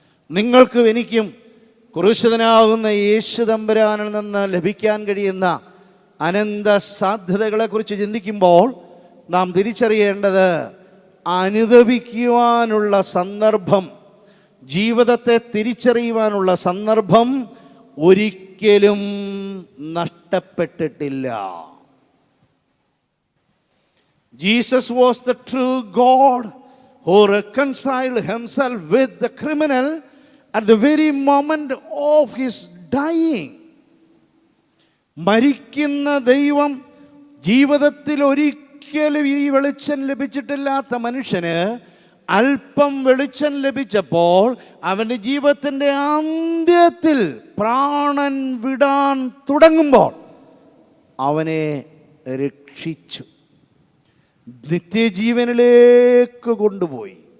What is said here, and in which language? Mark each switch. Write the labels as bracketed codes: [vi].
[ml] നിങ്ങൾക്കും എനിക്കും ക്രൂശിതനാകുന്ന യേശു തമ്പുരാനിൽ നിന്ന് ലഭിക്കാൻ കഴിയുന്ന അനന്ത സാധ്യതകളെക്കുറിച്ച് ചിന്തിക്കുമ്പോൾ നാം തിരിച്ചറിയേണ്ടത്, അനുദപിക്കുവാനുള്ള സന്ദർഭം, ജീവിതത്തെ തിരിച്ചറിയുവാനുള്ള സന്ദർഭം ഒരിക്കലും നഷ്ടപ്പെട്ടിട്ടില്ല. [en] Jesus was the true God who reconciled himself with the criminal at the very moment of his dying. [ml] മരിക്കുന്ന ദൈവം ജീവിതത്തിൽ ഒരിക്കലും ഈ വെളിച്ചം ലഭിച്ചിട്ടില്ലാത്ത മനുഷ്യന് അല്പം വെളിച്ചം ലഭിച്ചപ്പോൾ അവൻ്റെ ജീവിതത്തിൻ്റെ അന്ത്യത്തിൽ പ്രാണൻ വിടാൻ തുടങ്ങുമ്പോൾ അവനെ രക്ഷിച്ചു, നിത്യജീവനിലേക്ക് കൊണ്ടുപോയി.